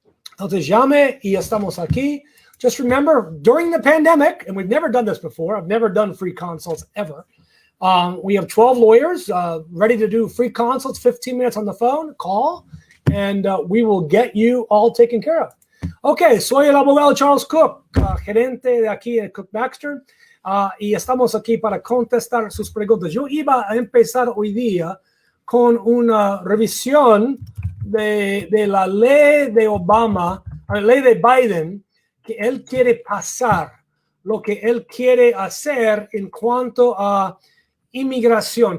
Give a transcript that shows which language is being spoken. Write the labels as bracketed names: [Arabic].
[Spanish] Entonces llame y estamos aquí. [English] Just remember, during the pandemic, and we've never done this before, I've never done free consults ever. We have 12 lawyers ready to do free consults, 15 minutes on the phone, call, and we will get you all taken care of. [Spanish] Okay, soy el abogado Charles Cook, gerente de aquí de Cook Baxter, y estamos aquí para contestar sus preguntas. Yo iba a empezar hoy día con una revisión de la ley de Obama, la ley de Biden, que él quiere pasar, lo que él quiere hacer en cuanto a inmigración.